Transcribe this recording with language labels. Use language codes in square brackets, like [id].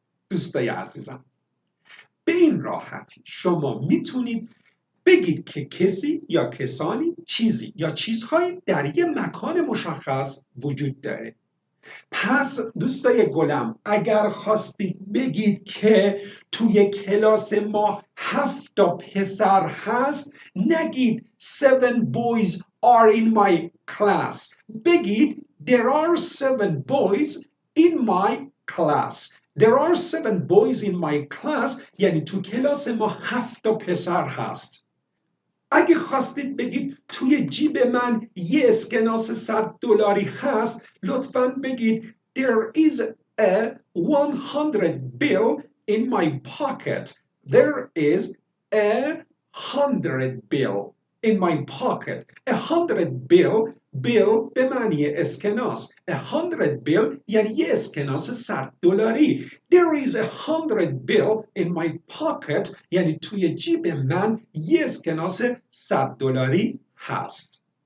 [fa] دوستای عزیزم به این راحتی شما میتونید بگید که کسی یا کسانی چیزی یا چیزهایی در یک مکان مشخص وجود داره. پس دوستای گلم اگر خواستید بگید که توی کلاس ما 7 تا پسر هست نگید [en] 7 boys are in my class. [fa] بگید [en] There are 7 boys in my class. There are 7 boys in my class [fa] یعنی تو کلاس ما 7 تا پسر هست. اگه خواستید بگید توی جیب من یه اسکناس $100 هست لطفاً بگید [en] There is a 100 bill in my pocket. There is a 100 bill in my pocket. A 100 bill [fa] به معنی اسکناس. A 100 bill یعنی یه اسکناس $100. [en] There is a 100 bill in my pocket [fa] یعنی توی جیب من یه اسکناس $100 هست.